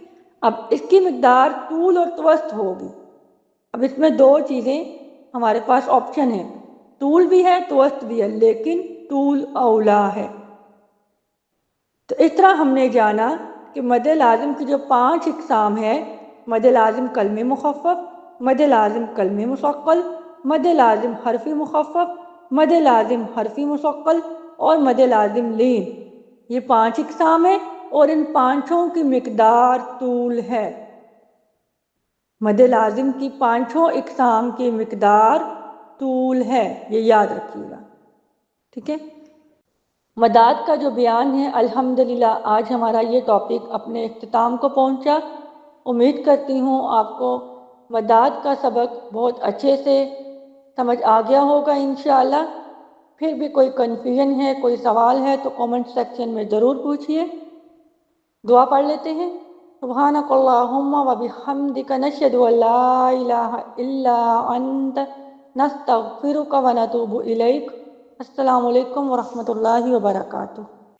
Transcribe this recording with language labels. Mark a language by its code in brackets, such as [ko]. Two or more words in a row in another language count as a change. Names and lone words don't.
[ur] اب اس کی مقدار طول اور توسط ہوگی. اب اس میں دو چیزیں ہمارے پاس آپشن ہیں، طول بھی ہے توسط بھی ہے، لیکن طول اولا ہے. تو اس طرح ہم نے جانا کہ مد لازم کی جو 5 اقسام ہے، مد لازم کلم مخفف، مد لازم کلم مثقل، مد لازم حرفی مخفف، مد لازم حرفی مثقل اور مد لازم لین. یہ 5 اقسام ہیں اور ان پانچوں کی مقدار طول ہے. مد لازم کی 5 اقسام کی مقدار طول ہے، یہ یاد رکھیے گا، ٹھیک ہے. مداد کا جو بیان ہے، الحمدللہ آج ہمارا یہ ٹاپک اپنے اختتام کو پہنچا. امید کرتی ہوں آپ کو مداد کا سبق بہت اچھے سے سمجھ آ گیا ہوگا انشاءاللہ. پھر بھی کوئی کنفیوژن ہے، کوئی سوال ہے تو [en] comment section [ur] میں ضرور پوچھیے. دعا پڑھ لیتے ہیں. [ar] سبحانک اللہم و بحمدک نشہد ان لا الہ الا انت نستغفرک و نتوب الیک. السلام علیکم ورحمۃ اللہ وبرکاتہ.